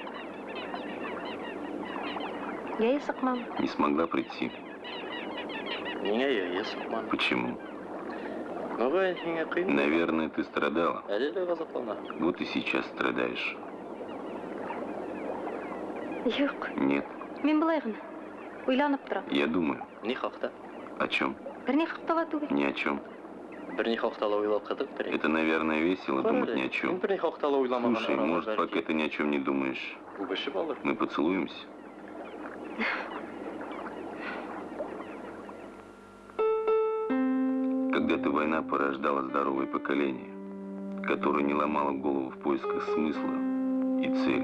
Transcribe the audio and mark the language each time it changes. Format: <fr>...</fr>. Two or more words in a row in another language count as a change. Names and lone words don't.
<tt>Я исыкмам.</tt> <ru>Не смогла прийти. Почему? Наверное, ты страдала. Вот и сейчас страдаешь.</ru> <tt>Юк.</tt> <ru>Нет,</ru> <tt>Мен былай гына. Уйланып торам.</tt> <ru>я думаю. О чем?</ru> <tt>Бер ни хакта түгел.</tt> <ru>Ни о чем. Это, наверное, весело думать ни о чем. Слушай, может, пока ты ни о чем не думаешь, мы поцелуемся? Когда-то война порождала здоровое поколение, которое не ломало голову в поисках смысла и цели.</ru>